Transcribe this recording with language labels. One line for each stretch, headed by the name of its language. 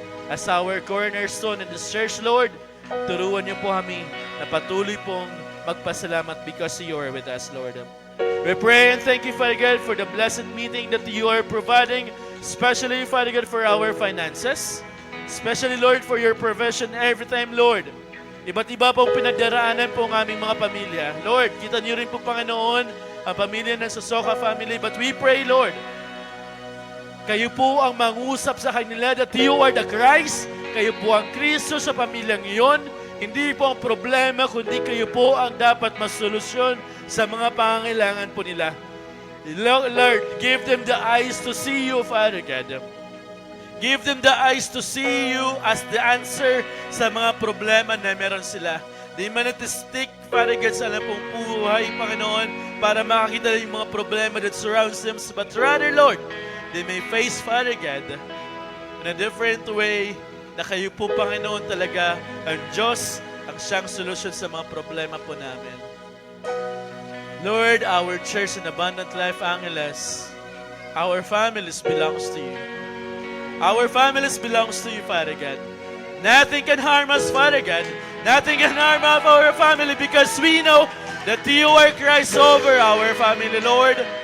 English: As our cornerstone in this church, Lord,
Filipino: turuan niyo po kami na patuloy pong magpasalamat
English: because you are with us, Lord. We pray and thank you, Father God, for the blessed meeting that you are providing, especially, Father God, for our finances, especially, Lord, for your provision every time, Lord.
Filipino: Iba't iba pong pinagdaraanan po ang aming mga pamilya. Lord, kita niyo rin po, Panginoon, ang pamilya ng Sosoka family.
English: But we pray, Lord,
Filipino: kayo po ang mangusap sa kanila
English: that you are the Christ.
Filipino: Kayo po ang Kristo sa pamilyang iyon. Hindi po ang problema, kundi kayo po ang dapat masolusyon sa mga pangangailangan po nila.
English: Lord, give them the eyes to see you,
Filipino: Father God.
English: Give them the eyes to see you as the answer
Filipino: sa mga problema na meron sila. Di man stick, Father God, sa alam pong buhay, Panginoon, para makakita yung mga problema
English: that surrounds them. But rather, Lord, they may face, Father God, in a different way,
Filipino: na kayo po, Panginoon, talaga ang Diyos, ang siyang solusyon sa mga problema po namin.
English: Lord, our church in Abundant Life Angeles, our families belongs to you. Our families belongs to you, Father God. Nothing can harm us, Father God. Nothing can harm our family because we know that you are Christ over our family, Lord.